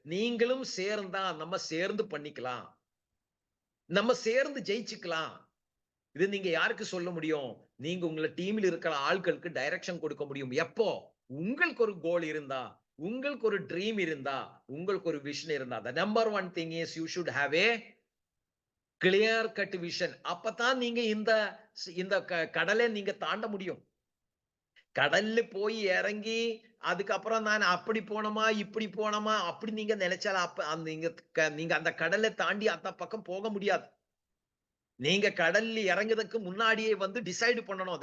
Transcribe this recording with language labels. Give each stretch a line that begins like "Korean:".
Tamil: நீங்களும் சேர்ந்தா நம்ம சேர்ந்து பண்ணிக்கலாம். நம்ம சேர்ந்து ஜெயிச்சுக்கலாம். இது நீங்க யாருக்கு சொல்ல முடியும்? நீங்க உங்க டீம்ல இருக்கிற ஆட்களுக்கு டைரக்ஷன் கொடுக்க முடியும். எப்போ? உங்களுக்கு ஒரு கோல் இருந்தா, உங்களுக்கு ஒரு ட்ரீம் இருந்தா, உங்களுக்கு ஒரு விஷன் இருந்தா.
English: The number one thing is you should have a clear cut vision.
Tamil: அப்பதான் நீங்க இந்த இந்த கடலை நீங்க தாண்ட முடியும். கடல்ல போய் இறங்கி அதுக்கப்புறம் நான் அப்படி போனோமா இப்படி போனோமா அப்படி நீங்க நினைச்சால அப்ப நீங்க அந்த கடலை தாண்டி அந்த பக்கம் போக முடியாது. நீங்க கடல்ல இறங்குறதுக்கு முன்னாடியே வந்து டிசைட் பண்ணணும்.